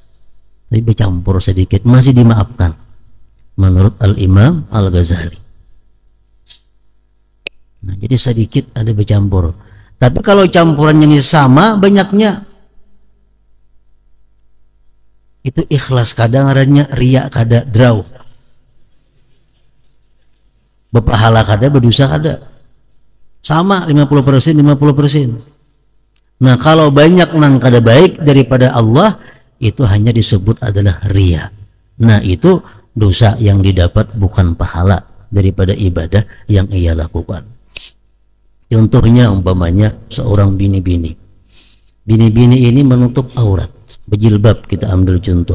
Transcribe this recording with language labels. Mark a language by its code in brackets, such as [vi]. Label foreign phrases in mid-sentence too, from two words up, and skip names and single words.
[id] Tapi bercampur sedikit, masih dimaafkan menurut Al-Imam Al-Ghazali. Nah, jadi sedikit ada bercampur. Tapi kalau campurannya ini sama banyaknya, itu ikhlas. Kadang adanya riya, [bjn] kada draw, berpahala kada, berdosa kada, sama 50% 50%. Nah, kalau banyak nang kada baik daripada Allah, [id] itu hanya disebut adalah riya. Nah, itu dosa yang didapat, bukan pahala daripada ibadah yang ia lakukan. Contohnya umpamanya seorang bini-bini. Bini-bini ini menutup aurat, berjilbab, kita ambil contoh.